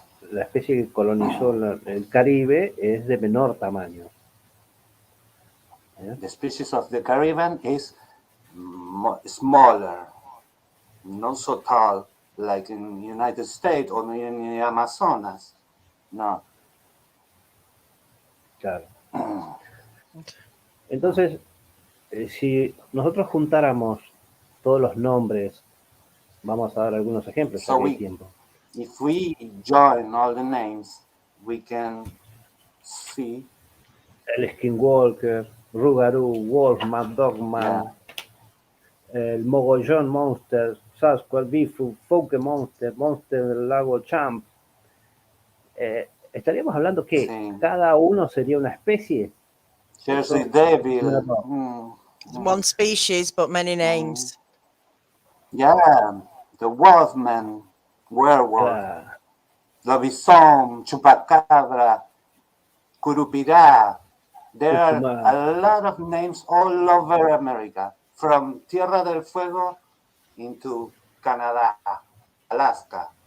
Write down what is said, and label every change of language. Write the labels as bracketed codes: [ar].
[es] La especie que colonizó el Caribe es de menor tamaño. [en] The species of the Caribbean is smaller, not so tall like in the United States or in the Amazonas. [es] No. Claro. Entonces, si nosotros juntáramos todos los nombres, vamos a dar algunos ejemplos, ya que hay tiempo. [en] If we join all the names, we can see [es] el Skinwalker, Rougarou, Wolfman, Dogman, el Mogollón Monster, Sasquatch, Bigfoot, Fouke Monster, Monster del Lago Champ. Estaríamos hablando que cada uno sería una especie. Jersey Devil. [en] One species, but many names. Yeah, the Wolfman, Werewolf, Lobizón, Chupacabra, Curupirá. There are a lot of names all over America, from Tierra del Fuego into Canada, Alaska.